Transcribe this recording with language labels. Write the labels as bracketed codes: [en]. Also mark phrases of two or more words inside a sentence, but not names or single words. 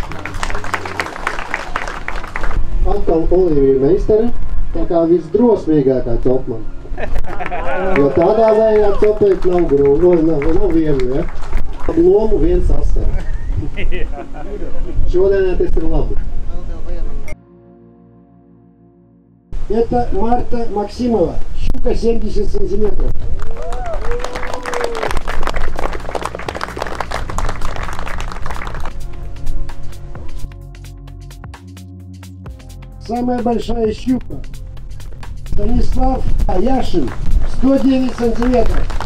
[lv] Atkal Olivija Meistara, tā kā visdrosmīgākā topmana. Jo tādā vējā topēt nav grūti, nav viegli, ja? Lomu viens asara. Šodien tas ir labi. [ru] Это Марта Максимова, щука 70 сантиметров. Самая большая щука Станислав Яшин, 109 сантиметров.